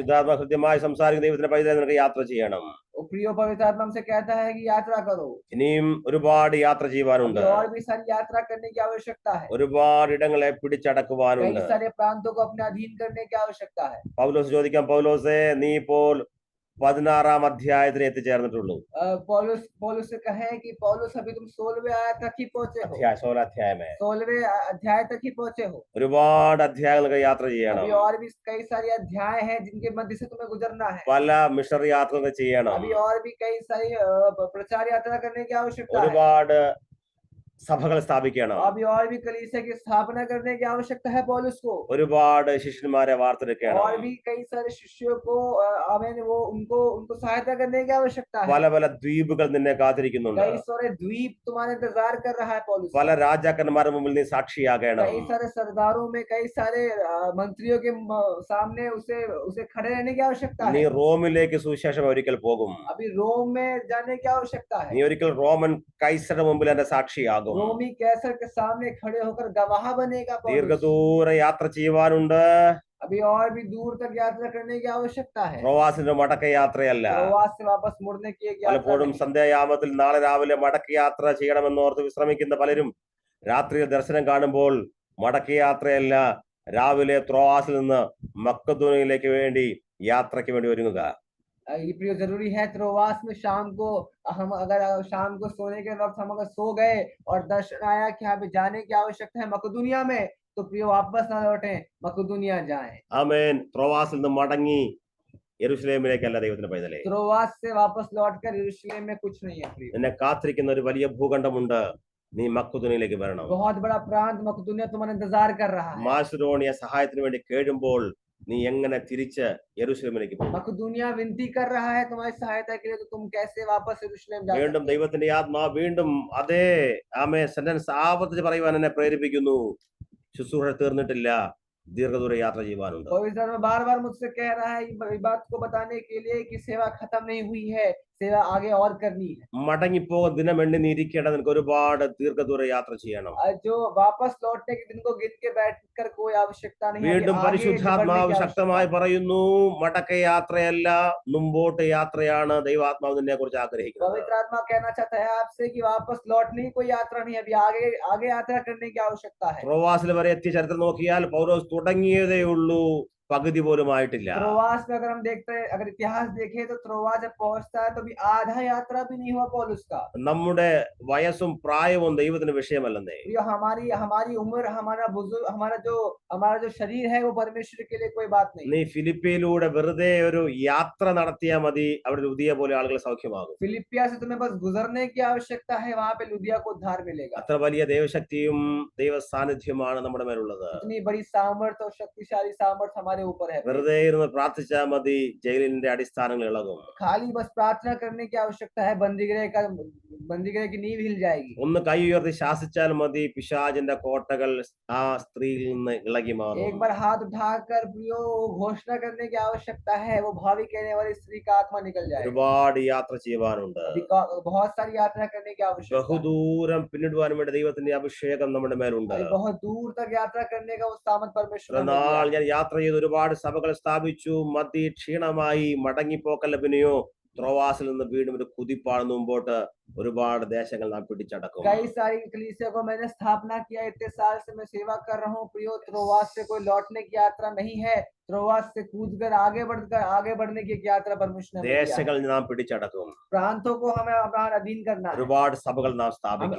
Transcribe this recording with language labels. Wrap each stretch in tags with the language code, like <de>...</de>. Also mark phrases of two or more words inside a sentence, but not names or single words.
<ml>പരിശുദ്ധാത്മാ കൃത്യമായി സംസാരിക്കുന്ന ദൈവത്തിന്റെ പൈതലേ, നിനക്ക് യാത്ര ചെയ്യണം.</ml> <hi>प्रियो पवित्र आत्मा हमसे कहता है कि यात्रा करो।</hi> <ml>ഇനിയും ഒരുപാട് യാത്ര ചെയ്യുവാനുണ്ട്.</ml> <hi>और भी सारी यात्रा करने की आवश्यकता है।</hi> <ml>ഒരുപാട് ഇടങ്ങളെ പിടിച്ചടക്കുവാനുണ്ട്.</ml> <hi>कई सारे प्रांतों को अपने अधीन करने की आवश्यकता है।</hi> <ml>പൗലോസ് ചോദിക്കാം, പൗലോസേ, നീ ഇപ്പോൾ 16 അധ്യായത്തിൽ എത്തിച്ചേർന്നിട്ടുള്ളൂ.</ml> <hi>पौलुस से कहे कि पौलुस अभी तुम 16वें अध्याय तक ही पहुंचे हो।</hi> <ml>16 അധ്യായമേ.</ml> <hi>16वें अध्याय तक ही पहुंचे हो।</hi> <ml>ഒരുപാട് അധ്യായങ്ങൾക്ക് യാത്ര ചെയ്യണം.</ml> <hi>अभी और भी कई सारे अध्याय हैं जिनके मध्य से तुम्हें गुजरना है।</hi> <ml>പല മിഷണറി യാത്രകൾ ചെയ്യണം.</ml> <hi>अभी और भी कई सारी प्रचार यात्रा करने की आवश्यकता है।</hi> <ml>ഒരുപാട് സഭകൾ സ്ഥാപിക്കണം.</ml> <hi>अभी और भी कलीसिया की स्थापना करने की आवश्यकता है पौलुस को।</hi> <ml>ഒരുപാട് ശിഷ്യന്മാരെ വാർത്തെടുക്കണം.</ml> <hi>और भी कई सारे शिष्यों को आमीन वो उनको उनको सहायता करने की आवश्यकता है।</hi> <ml>പല പല ദ്വീപുകൾ നിന്നെ കാത്തിരിക്കുന്നുണ്ട്.</ml> <hi>कई सारे द्वीप तुम्हारे इंतजार कर रहा है पौलुस</hi> <ml>പല</ml> <hi>का।</hi> <ml>രാജാക്കന്മാരുടെ മുമ്പിൽ നീ സാക്ഷിയാകണം.</ml> <hi>कई सारे सरदारों में कई सारे मंत्रियों के सामने उसे उसे खड़े रहने की आवश्यकता</hi> <ml>നീ</ml> <hi>है।</hi> <ml>റോമിലേക്ക് സുവിശേഷം ഒരിക്കൽ പോകും.</ml> <hi>अभी रोम में जाने की आवश्यकता</hi> <ml>നീ</ml> <hi>है।</hi> <ml>ഒരിക്കൽ റോമൻ കൈസരുടെ മുമ്പിൽ എന്റെ സാക്ഷിയാകും.</ml> <hi>रोमी कैसर के सामने खड़े होकर गवाह बनेगा पौलुस।</hi> <ml>ദീർഘദൂര യാത്ര ചെയ്യുവാനുണ്ട്.</ml> <hi>अभी और भी दूर तक यात्रा करने की आवश्यकता है।</hi> <ml>പ്രവാസിന്റെ മടക്കയാത്രയല്ല.</ml> <hi>प्रवास से वापस मुड़ने की एक यात्रा</hi> <ml>പലപ്പോഴും</ml> <hi>नहीं।</hi> <ml>സന്ധ്യായാമത്തിൽ നാളെ രാവിലെ മടക്കയാത്ര ചെയ്യണമെന്നോർത്ത് വിശ്രമിക്കുന്ന പലരും രാത്രിയിൽ ദർശനം കാണുമ്പോൾ മടക്കയാത്രയല്ല, രാവിലെ ത്രോവാസിൽ നിന്ന് മക്കദോനിയയിലേക്ക് വേണ്ടി യാത്രയ്ക്ക് വേണ്ടി ഒരുങ്ങുക.</ml> <hi>ये प्रिय जरूरी है त्रोवास में शाम को हम अगर शाम को सोने के वक्त हम अगर सो गए और दर्शन आया कि हमें जाने की आवश्यकता है मकदूनिया में, तो प्रिय वापस ना लौटे, मकदूनिया जाएं।</hi> <ml>ആമേൻ. ത്രോവാസിൽ നിന്ന് മടങ്ങി യെരൂശലേമിലേക്കല്ല ദൈവത്തിന്റെ പൈതലേ.</ml> <hi>त्रोवास से वापस लौटकर यरूशलेम में कुछ नहीं है प्रिय।</hi> <ml>നിന്നെ കാത്തിരിക്കുന്ന ഒരു വലിയ ഭൂഖണ്ഡമുണ്ട്. നീ മക്കദോനിയയിലേക്ക് വരണം.</ml> <hi>बहुत बड़ा प्रांत मकदूनिया तुम्हारा इंतजार कर रहा है।</hi> <ml>മാസിഡോണിയ സഹായത്തിന് വേണ്ടി കേഴുമ്പോൾ നീ എങ്ങനെ തിരിച്ച് യെരൂശലേമിലേക്ക് പോകും?</ml> <hi>मकदूनिया विनती कर रहा है तुम्हारी सहायता के लिए, तो तुम कैसे वापस यरूशलेम जा</hi> <ml>വീണ്ടും</ml> <hi>सकते हो?</hi> <ml>ദൈവത്തിന്റെ ആത്മാ വീണ്ടും അതേ ആമേ സെന്റൻസ് ആവർത്തിച്ച് പറയുവാൻ എന്നെ പ്രേരിപ്പിക്കുന്നു. ശുശ്രൂഷ തീർന്നിട്ടില്ല, ദീർഘദൂര യാത്ര ചെയ്യുവാനുണ്ട്.</ml> <hi>पवित्र में बार बार मुझसे कह रहा है ये बात को बताने के लिए कि सेवा खत्म नहीं हुई है, सेवा आगे और करनी है।</hi> <ml>മടങ്ങിപ്പോകാൻ ദിനം എണ്ണി നീ ഇരിക്കേണ്ട നിനക്ക് ഒരുപാട് ദീർഘദൂര യാത്ര ചെയ്യണം.</ml> <hi>जो वापस लौटने के दिन को गिन के बैठकर कोई आवश्यकता नहीं है।</hi> <ml>വീണ്ടും</ml> <hi>अभी आगे बढ़ने</hi> <ml>പരിശുദ്ധാത്മാവ്</ml> <hi>की</hi> <ml>ശക്തമായി</ml> <hi>आवश्यकता</hi> <ml>പറയുന്നു, മടക്കയാത്രയല്ല മുമ്പോട്ട് യാത്രയാണ് ദൈവാത്മാവ് നിന്നെ കുറിച്ച്</ml> <hi>है।</hi> <ml>ആഗ്രഹിക്കുന്നത്.</ml> <hi>पवित्र आत्मा कहना चाहता है आपसे कि वापस लौटने की कोई यात्रा नहीं है, अभी आगे आगे यात्रा करने की आवश्यकता है।</hi> <ml>പ്രവാസിൽ വരെ എത്തിയ ചരിത്രം നോക്കിയാൽ പൗലോസ് തുടങ്ങിയതേ ഉള്ളൂ, പകുതി പോലും ആയിട്ടില്ല.</ml> <hi>त्रोवास में अगर हम देखते हैं, अगर इतिहास देखें तो त्रोवास जब पहुंचता है तो भी आधा यात्रा भी नहीं हुआ पौलुस का।</hi> <ml>നമ്മുടെ വയസ്സും പ്രായവും ദൈവത്തിന് വിഷയമല്ലെന്നേ.</ml> <hi>ये हमारी हमारी उम्र, हमारा बुजुर्ग, हमारा जो शरीर है वो परमेश्वर के लिए कोई बात नहीं।</hi> <ml>നീ ഫിലിപ്പിയിലൂടെ വെറുതെ ഒരു യാത്ര നടത്തിയാൽ മതി, അവിടെ ലുദിയ പോലെ ആളുകൾ സൗഖ്യമാകും.</ml> <hi>फिलिपिया से तुम्हें बस गुजरने की आवश्यकता है, वहां पे लुदिया को उद्धार मिलेगा।</hi> <ml>അത്ര വലിയ ദൈവശക്തിയും ദൈവ സാന്നിധ്യമാണ് നമ്മുടെ മേലുള്ളത്.</ml> <hi>इतनी बड़ी सामर्थ और शक्तिशाली सामर्थ हमारे ऊपर है।</hi> <ml>വെറുതെ ഇരുന്ന് പ്രാർത്ഥിച്ചാൽ മതി, ജയിലിന്റെ അടിസ്ഥാനങ്ങൾ ഇളകും.</ml> <hi>खाली बस प्रार्थना करने की आवश्यकता है, बंदीगृह की नींव हिल जाएगी।</hi> <ml>ഒന്ന് കൈ ഉയർത്തി ശാസിച്ചാൽ മതി, പിശാചിന്റെ കോട്ടകൾ ആ സ്ത്രീയിൽ നിന്ന് ഇളകി മാറും.</ml> <hi>एक बार हाथ उठाकर प्रियो घोषणा करने की आवश्यकता है, वो भावी कहने वाली स्त्री का आत्मा निकल जाएगा।</hi> <ml>ഒരുപാട് യാത്ര ചെയ്യുവാനുണ്ട്.</ml> <hi>अभी बहुत सारी यात्रा करने की आवश्यकता है।</hi> <ml>ബഹുദൂരം പിന്നിടുവാൻ വേണ്ടി ദൈവത്തിന്റെ അഭിഷേകം നമ്മുടെ മേലുണ്ട്.</ml> <hi>अभी बहुत दूर तक यात्रा करने का वो सामर्थ परमेश्वर ने</hi> <ml>നാൾ</ml> <hi>दिया है।</hi> <ml>ഞാൻ യാത്ര ചെയ്ത് ഒരുപാട് സഭകൾ സ്ഥാപിച്ചു, മതി ക്ഷീണമായി മടങ്ങിപ്പോക്കല്ല പിന്നെയോ ത്രോവാസിൽ നിന്ന് വീണ്ടും ഒരു കുതിപ്പാണ് മുമ്പോട്ട്. ഒരുപാട് ദേശങ്ങൾ നാം പിടിച്ചടക്കും.</ml> <hi>कई सारी कलीसिया को मैंने स्थापना किया, इतने साल से मैं सेवा कर रहा हूँ प्रियो। त्रोवास से कोई लौटने की यात्रा नहीं है, त्रोवास से कूदकर आगे बढ़ने की एक यात्रा परमेश्वर ने हमें दिया है।</hi> <ml>ദേശങ്ങൾ നാം പിടിച്ചടക്കും.</ml> <hi>प्रांतों को हमें अपना अधीन करना है।</hi> <ml>ഒരുപാട് സഭകൾ നാം</ml> <hi>हमें</hi> <ml>സ്ഥാപിക്കും.</ml>